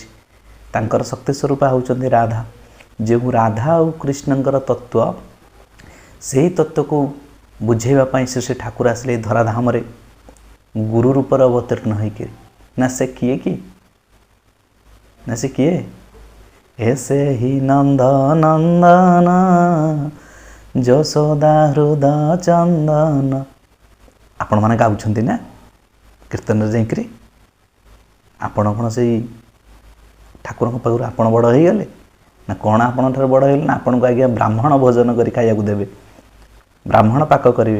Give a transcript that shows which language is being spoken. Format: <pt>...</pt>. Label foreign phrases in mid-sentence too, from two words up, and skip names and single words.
<or>ତାଙ୍କର ଶକ୍ତି ସ୍ୱରୂପା ହେଉଛନ୍ତି ରାଧା। ଯେଉଁ ରାଧା ଆଉ କୃଷ୍ଣଙ୍କର ତତ୍ତ୍ୱ, ସେହି ତତ୍ତ୍ୱକୁ ବୁଝେଇବା ପାଇଁ ସେ ଠାକୁର ଆସିଲେ ଏହି ଧରାଧାମରେ ଗୁରୁ ରୂପରେ ଅବତୀର୍ଣ୍ଣ ହୋଇକରି। ନା ସେ କିଏ କି ନା ସେ କିଏ</or> <hi>ऐसे ही</hi> <or>नंद नंदन ଯଶୋଦା ହୃଦୟ ଚନ୍ଦନ। ଆପଣମାନେ ଗାଉଛନ୍ତି ନା କୀର୍ତ୍ତନରେ ଯାଇକରି? ଆପଣ କ'ଣ ସେଇ ଠାକୁରଙ୍କ ପାଖରୁ ଆପଣ ବଡ଼ ହେଇଗଲେ ନା କ'ଣ? ଆପଣଙ୍କ ଠାରୁ ବଡ଼ ହେଇଗଲେ ନା ଆପଣଙ୍କୁ ଆଜ୍ଞା ବ୍ରାହ୍ମଣ ଭୋଜନ କରି ଖାଇବାକୁ ଦେବେ, ବ୍ରାହ୍ମଣ ପାକ କରିବେ।</or>